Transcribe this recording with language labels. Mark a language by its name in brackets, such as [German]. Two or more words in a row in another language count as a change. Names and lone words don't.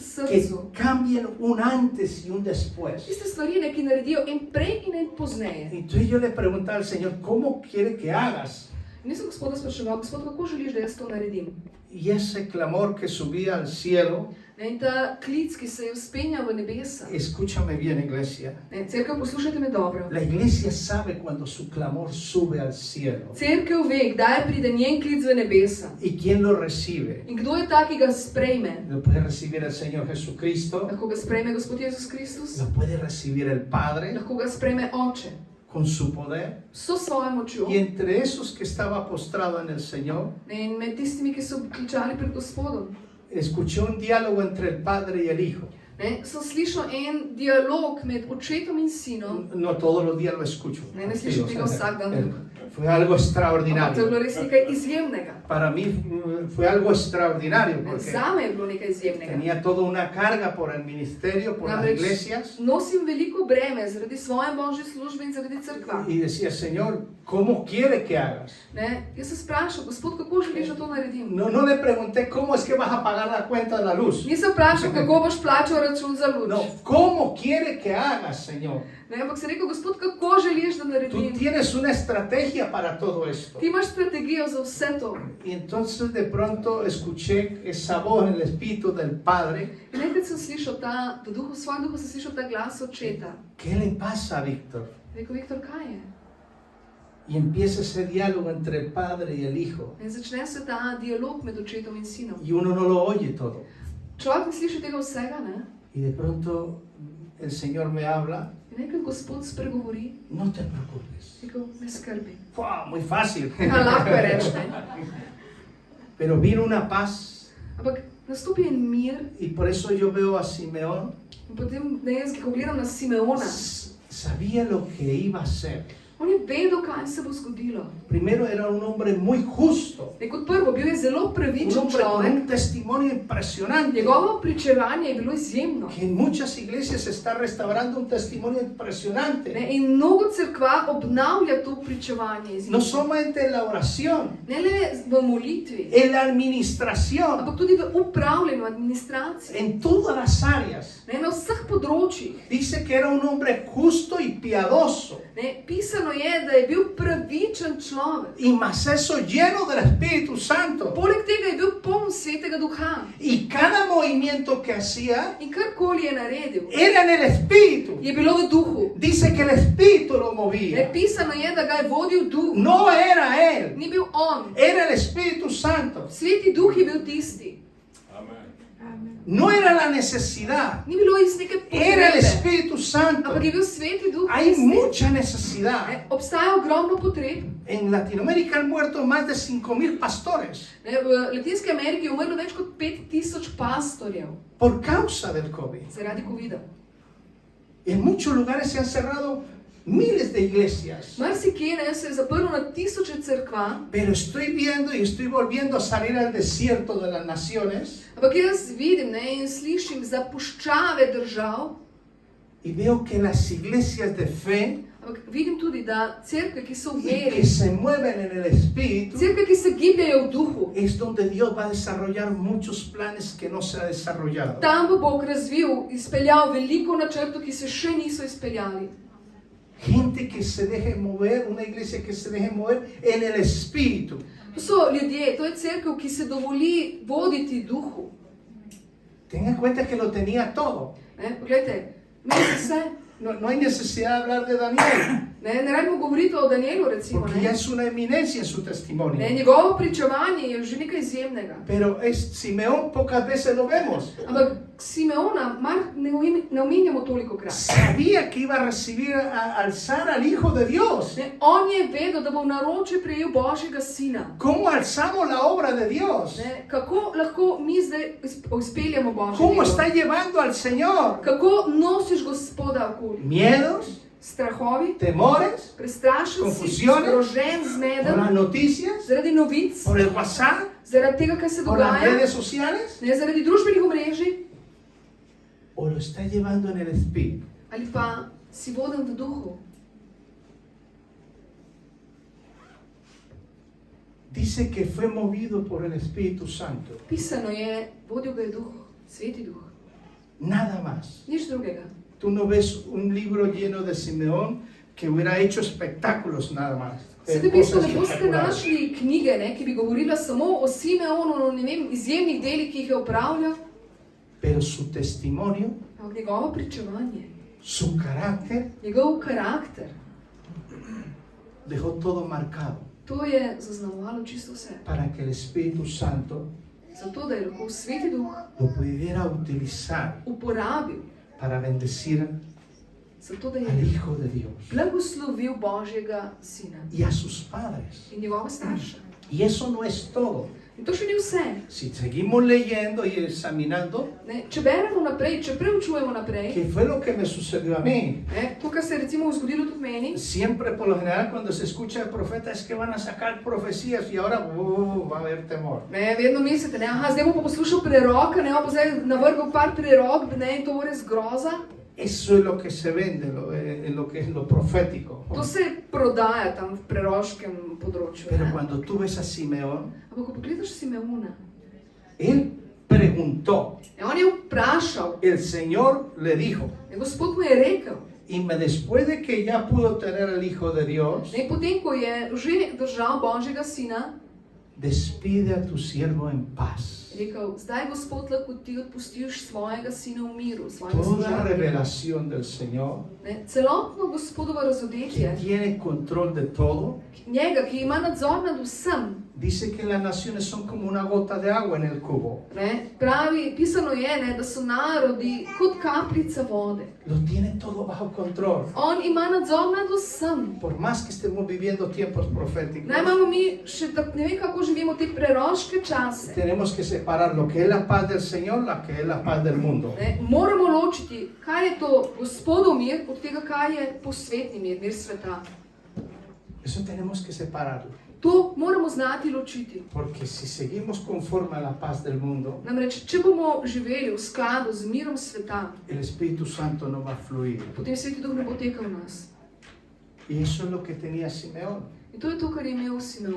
[Spanish] que [Slovenian] srcu. [Spanish] cambien un antes y un después. [Slovenian] Tiste stvari, ne, ki naredijo en prej in en pozneje. [Spanish] Entonces yo le preguntaba al Señor, ¿cómo quiere que hagas? [Slovenian] Nisem Gospoda spraševal, Gospod, kako želiš, da jaz to naredim? [Spanish] Y ese clamor que subía al cielo, [Slovenian] Ne, in ta klic, ki se je vzpenjal v nebesa. [Spanish] escúchame bien, iglesia. [Slovenian] Ne, cerkev, poslušajte me dobro. [Spanish] La iglesia sabe cuando su clamor sube al cielo. [Slovenian] Cerkev ve, kdaj pride njen klic v nebesa. [Spanish] ¿Y quién lo recibe? [Slovenian] In kdo je ta, ki ga sprejme? [Spanish] Lo puede recibir el Señor Jesucristo, [Slovenian] Lahko ga sprejme Gospod Jezus Kristus, [Spanish] lo puede recibir el Padre [Slovenian] lahko ga sprejme Oče, [Spanish] con su poder. [Slovenian] so svojo močjo. [Spanish] Y entre esos que estaba postrado en el Señor, [Slovenian] Ne, in med tistimi, ki so kličali pred Gospodom, [Spanish] escuché un diálogo entre el Padre y el Hijo. [Slovenian] ne, sem slišal en dialog med očetom in sinom. [Spanish] No todos los días lo escucho. [Slovenian] Ne slišim tega vsak dan. [Spanish] Fue algo [Slovenian] Ampak to je bilo [Spanish] extraordinario. [Slovenian] res nekaj izjemnega. [Spanish] Para mí fue algo extraordinario [Slovenian] Ne, [Spanish] porque [Slovenian] zame je bilo nekaj izjemnega. [Spanish] tenía toda una carga por el ministerio, por las [Slovenian] Namreč [Spanish] iglesias. [Slovenian] nosim veliko breme zaradi svoje božje službe in zaradi cerkva. [Spanish] Y decía, Señor, ¿cómo quiere que hagas? [Slovenian] Ne, jaz se sprašam, Gospod, kako želiš, da to naredim? [Spanish] No le pregunté cómo es que vas a pagar la cuenta de la luz. [Slovenian] Nisem vprašal, kako boš plačal račun za luč. [Spanish] No, ¿cómo quiere que hagas, Señor? [Slovenian] Ne, ampak sem rekel, Gospod, kako želiš, da [Spanish] Tú [Slovenian] naredim? [Spanish] tienes una estrategia para todo esto. [Slovenian] Ti imaš strategijo za vse to. [Spanish] Y entonces de pronto escuché esa voz en el Espíritu del Padre. [Slovenian] In enkrat sem slišal v svojem duhu sem slišal ta glas očeta. [Spanish] ¿Qué le pasa, Víctor? [Slovenian] Rekel, Viktor, kaj je? [Spanish] Y empieza ese diálogo entre el Padre y el Hijo. [Slovenian] In začne se ta dialog med očetom in sinom. [Spanish] Y uno no lo oye todo. [Slovenian] Človek ne sliši tega vsega, ne? [Spanish] Y de pronto el Señor me habla. [Slovenian] In enkrat Gospod spregovori, [Spanish] No te preocupes. [Slovenian] rekel, ne skrbi. [Spanish] ¡Wow! Muy fácil. [Slovenian] Ja, lahko je reči, ne? [Spanish] Pero vino una paz. [Slovenian] Ampak nastopi en mir [Spanish] Y por eso yo veo a Simeón. [Slovenian] in potem, ne, jaz, ko gledam na Simeona, [Spanish] Sabía lo que iba a hacer. [Slovenian] on je vedel, kaj se bo zgodilo. [Spanish] Primero era un hombre muy justo. [Slovenian] Ne, kot prvo, bil je zelo [Spanish] Un [Slovenian] pravičen [Spanish] hombre con [Slovenian] človek. [Spanish] un testimonio impresionante. [Slovenian] Njegovo pričevanje je bilo izjemno. [Spanish] Que en muchas iglesias se está restaurando un testimonio impresionante. [Slovenian] Ne, in mnogo cerkva obnavlja to pričevanje. [Spanish] No [Slovenian] izjemno. [Spanish] solamente en la oración, [Slovenian] Ne le v molitvi, [Spanish] en la administración, [Slovenian] ampak tudi v upravljanju, administraciji. [Spanish] en todas las áreas. [Slovenian] Ne, na vseh področjih. [Spanish] Dice que era un hombre justo y piadoso. [Slovenian] Ne, pisano je, da je bil pravičen človek. [Spanish] Y más eso lleno del Espíritu Santo. [Slovenian] Poleg tega je bil poln svetega duha. [Spanish] Y cada movimiento que hacía [Slovenian] In karkoli je naredil, [Spanish] era en el Espíritu. [Slovenian] je bilo v duhu. [Spanish] Dice que el Espíritu lo [Slovenian] Ne, [Spanish] movía. [Slovenian] pisano je, da ga je vodil duh. [Spanish] No era él, [Slovenian] Ni bil on. [Spanish] era el Espíritu Santo. [Slovenian] Sveti duh je bil tisti. [Spanish] No era la necesidad, [Slovenian] Ni bilo iz neke [Spanish] era el [Slovenian] potrebe, [Spanish] Espíritu Santo. [Slovenian] ampak je bil sveti duh [Spanish] Hay [Slovenian] tisti. [Spanish] mucha necesidad. [Slovenian] Ne, obstaja ogromno potreb. [Spanish] En Latinoamérica han muerto más de 5.000 pastores [Slovenian] Ne, v Latinski Ameriki je umrlo več kot 5000 pastorjev [Spanish] por causa del COVID. [Slovenian] zaradi COVID-a. [Spanish] En muchos lugares se han cerrado miles de iglesias. [Slovenian] Marsikje ne, se je zaprlo na tisoče cerkva, [Spanish] Pero estoy viendo y estoy volviendo a salir al desierto de las naciones [Slovenian] ampak jaz vidim, ne, in slišim za puščave držav, [Spanish] y veo que las iglesias de fe [Slovenian] ampak vidim tudi, da cerkve, ki so v [Spanish] y que [Slovenian] veri, [Spanish] se mueven en el Espíritu [Slovenian] cerkve, ki se gibljajo v duhu, [Spanish] es donde Dios va a desarrollar muchos planes que no se ha desarrollado. [Slovenian] tam bo Bog razvil, izpeljal veliko načrtov, ki se še niso izpeljali. [Spanish] Gente que se deje mover, una iglesia que se deje mover en el Espíritu. [Slovenian] To so ljudje, to je cerkev, ki se dovoli voditi duhu. [Spanish] Tengan en cuenta que lo tenía todo. [Slovenian] Ne, poglejte, imeli so vse. [Spanish] No hay necesidad de hablar de Daniel, [Slovenian] Ne rabimo govoriti o Danielu, recimo. [Spanish] porque ya [Slovenian] Ne. [Spanish] es una eminencia en su [Slovenian] Ne, [Spanish] testimonio. [Slovenian] njegovo pričevanje je že nekaj izjemnega. [Spanish] Pero Simeón pocas veces lo vemos. [Slovenian] Ampak Simeona ne omenjamo toliko krat. [Spanish] Sabía que iba a recibir, a alzar al Hijo de Dios. [Slovenian] Ne, on je vedel, da bo v naročje prejel Božjega sina. [Spanish] ¿Cómo alzamos la obra de Dios? [Slovenian] Ne, kako lahko mi zdaj izpeljamo Božje [Spanish] ¿Cómo [Slovenian] delo? [Spanish] está llevando al Señor? [Slovenian] Kako nosiš Gospoda okoli? [Spanish] Miedos, [Slovenian] Strahovi, [Spanish] temores, [Slovenian] prestrašen si, [Spanish] Confusiones, [Slovenian] zgrožen, [Spanish] por las [Slovenian] zmeden, [Spanish] noticias, [Slovenian] zaradi novic, [Spanish] por el WhatsApp, [Slovenian] zaradi tega, kaj se [Spanish] por las [Slovenian] dogaja, [Spanish] redes sociales. [Slovenian] ne, zaradi družbenih omrežij, [Spanish] ¿O lo está llevando en el Espíritu? [Slovenian] ali pa si voden v duhu. [Spanish] Dice que fue movido por el Espíritu Santo. [Slovenian] Pisano je, vodil ga je duh, sveti duh, [Spanish] Nada más. [Slovenian] nič drugega. [Spanish] Tú no ves un libro lleno de Simeón que hubiera hecho espectáculos nada más. [Slovenian] Sveti pismo, [Spanish] Cosas [Slovenian] ne boste [Spanish] espectaculares. [Slovenian] našli knjige, ne, ki bi govorila samo o Simeonu, o ne vem, izjemnih delih, ki jih je opravljal, [Spanish] Pero su testimonio, [Slovenian] ampak njegovo pričevanje, [Spanish] su carácter, [Slovenian] njegov karakter, [Spanish] dejó todo marcado [Slovenian] to je zaznamovalo čisto vse. [Spanish] para que el Espíritu Santo [Slovenian] Zato, da je lahko sveti duh [Spanish] lo pudiera utilizar [Slovenian] uporabil, [Spanish] para bendecir [Slovenian] zato, da [Spanish] al [Slovenian] je [Spanish] Hijo de Dios [Slovenian] blagoslovil Božjega sina [Spanish] y a sus padres. [Slovenian] in njegove starše. [Spanish] Y eso no es todo. [Slovenian] In to še ni vse. [Spanish] Si seguimos leyendo y examinando, [Slovenian] Ne, če beremo naprej, če preučujemo naprej, [Spanish] ¿qué fue lo que me sucedió a mí? [Slovenian] ne, to, kar se je recimo zgodilo tudi meni, [Spanish] Siempre, por lo general, cuando se escucha el profeta es que van a sacar profecías y ahora va a haber temor. [Slovenian] ne, vedno mislite, ne, aha, zdaj bom pa poslušal preroka, ne, pa zdaj navrgal par prerok, ne, in to bo res groza. [Spanish] Eso es lo que se vende en lo que es lo profético. [Slovenian] To se prodaja tam v preroškem področju. [Spanish] Pero [Slovenian] Ne. [Spanish] cuando tú ves a Simeón, [Slovenian] Ampak ko pogledaš Simeona, [Spanish] él preguntó preguntó. [Slovenian] On je vprašal, [Spanish] El Señor le dijo, [Slovenian] Gospod mu je rekel, [Spanish] y después de que ya pudo tener el Hijo de Dios, [Slovenian] potem ko je že držal Božjega sina, [Spanish] despide a tu siervo en paz. [Slovenian] je rekel, zdaj Gospod lahko ti odpustiš svojega sina v miru, svojega [Spanish] Toda [Slovenian] služabnika. [Spanish] revelación del Señor, [Slovenian] Celotno Gospodovo [Spanish] que [Slovenian] razodetje, [Spanish] tiene control de todo, [Slovenian] njega, ki ima nadzor nad vsem, [Spanish] dice que las naciones son como una gota de agua en el cubo. [Slovenian] pravi, pisano je, da so narodi kot kapljica vode. [Spanish] Lo tiene todo bajo control. [Slovenian] On ima nadzor nad vsem. [Spanish] Por más que estemos viviendo tiempos proféticos, [Slovenian] Naj imamo mi še ne vem kako živimo te preroške čase. [Spanish] tenemos que separar lo que es la paz del Señor, la que es la paz del mundo. [Slovenian] Moramo ločiti, kaj je to Gospodov mir, od tega, kaj je posvetni mir, mir sveta. [Spanish] Eso tenemos que separarlo. [Slovenian] To moramo znati ločiti. [Spanish] Porque si seguimos conforme a la paz del mundo, [Slovenian] Namreč, če bomo živeli v skladu z mirom sveta, [Spanish] el Espíritu Santo no va a fluir. [Slovenian] potem Sveti Duh ne bo tekel v nas. [Spanish] Y eso es lo que tenía Simeón. [Slovenian] In to je to, kar je imel Simeon.